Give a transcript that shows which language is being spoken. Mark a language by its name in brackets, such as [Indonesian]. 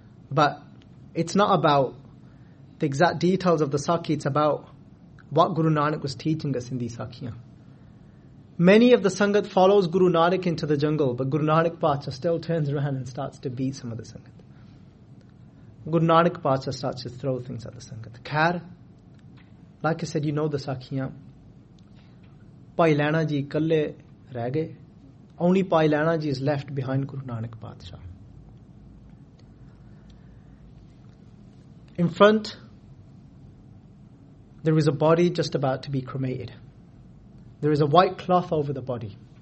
[English] But it's not about the exact details of the Sakyu, it's about what Guru Nanak was teaching us in these Sakhiya. Many of the Sangat follows Guru Nanak into the jungle, but Guru Nanak Patshah still turns around and starts to beat some of the Sangat. Guru Nanak Patshah starts to throw things at the Sangat. Khair, like I said, you know the Sakhiya. [Punjabi] ਪਈ ਲੈਣਾ ਜੀ ਕੱਲੇ ਰਹਿ ਗਏ. [English] Only Pai Lena Ji is left behind Guru Nanak Patshah. In front, there is a body just about to be cremated. There is a white cloth over the body.